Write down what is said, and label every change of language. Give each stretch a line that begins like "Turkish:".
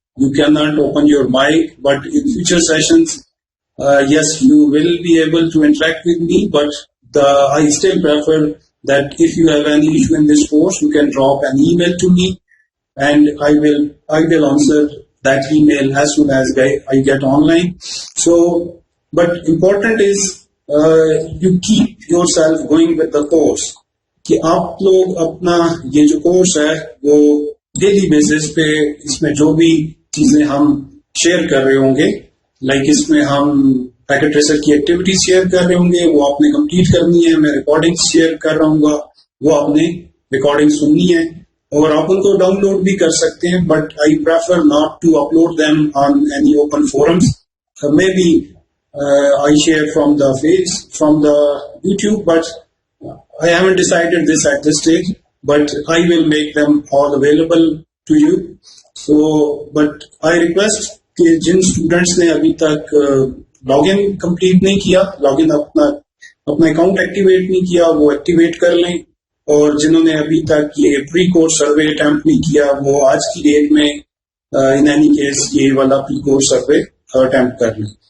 English: You cannot open your mic, but in future sessions, yes, you will be able to interact with me, but I still prefer that if you have any issue in this course, you can drop an email to me, and I will answer that email as soon as I get online. So, but important is you keep yourself going with the course.
Urdu: کہ آپ لوگ اپنا یہ جو course ہے وہ daily basis پہ اس میں جو بھی چیزیں ہم شیئر کر رہے ہوں گے، لائک اس میں ہم پیکٹ ٹریسر کی ایکٹیویٹیز شیئر کر رہے ہوں گے، وہ آپ نے کمپلیٹ کرنی ہے. میں ریکارڈنگ شیئر کر رہا ہوں گا، وہ آپ نے ریکارڈنگ سننی ہے، اور آپ ان کو ڈاؤن لوڈ بھی کر سکتے ہیں،
English: But I prefer not to upload them on any open forums. Maybe I share from the YouTube, بٹ I haven't decided this at this stage, but I will make them all available to you. So, but I request
Urdu: کہ جن students نے ابھی تک log in complete نہیں کیا، log in اپنا account activate نہیں کیا، وہ ایکٹیویٹ کر لیں. اور جنہوں نے ابھی تک یہ پری کورس سروے اٹیمپٹ نہیں کیا، وہ آج کی ڈیٹ میں
English: in any case
Urdu: یہ والا پری کورس سروے اٹیمپٹ کر لیں.